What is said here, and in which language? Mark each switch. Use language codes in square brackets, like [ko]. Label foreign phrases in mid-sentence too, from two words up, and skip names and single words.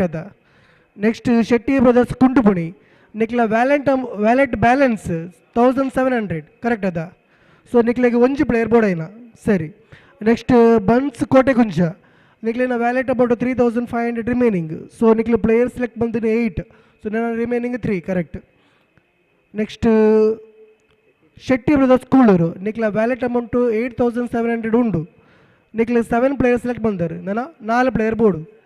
[tcy] ಅದ ನೆಕ್ಸ್ಟ್ ಶೆಟ್ಟಿ ಬ್ರದರ್ಸ್ ಕುಂಟುಪುಣಿ ನಿಕ್ಲ [en] wallet balance [tcy] 1700 ಕರೆಕ್ಟ್ ಅದ ಸೊ ನಿಕ್ಲೆಗೆ ಒಂಜಿ ಪ್ಲೇಯರ್ ಬೋಡೈನ ಸರಿ ನೆಕ್ಸ್ಟ್ ಬನ್ಸ್ ಕೋಟೆಕುಂಜ ನಿಕ್ಲಿನ [en] wallet about 3500 remaining so [tcy] ನಿಕ್ಲು [en] player select [tcy] ಬಂದಿನ 8 ಸೊ ನನ್ನ [en] remaining 3 correct next [tcy] ಶೆಟ್ಟಿ ಬ್ರದರ್ಸ್ ಕೂಳೂರು ನಿಕ್ಲ [en] wallet amount [tcy] 8700 ಉಂಡು ನಿಕ್ಲೆ 7 [en] player select [tcy] ಬಂದರು ನನ್ನ 4 ಪ್ಲೇಯರ್ ಬೋರ್ಡು